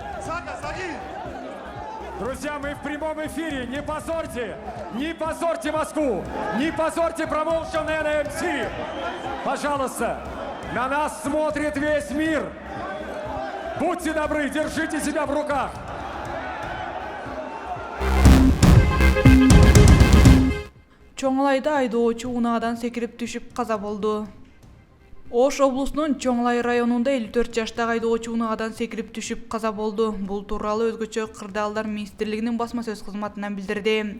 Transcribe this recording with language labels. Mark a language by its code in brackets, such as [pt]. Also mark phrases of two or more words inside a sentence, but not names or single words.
[ru] Друзья, мы в прямом эфире. Не позорьте Москву, не позорьте промоушен NMC. Пожалуйста, на нас смотрит весь мир. Будьте добры, держите себя в руках. [ky] Чоңлайда айдоочу унаадан секирип түшүп каза болду. Ош облусунун Чоңлай районунда 54 жаштагы айдоочу унаадан секирип түшүп каза болду. Бул тууралуу өзгөчө кырдаалдар министрлигинин басма сөз кызматынан билдирди.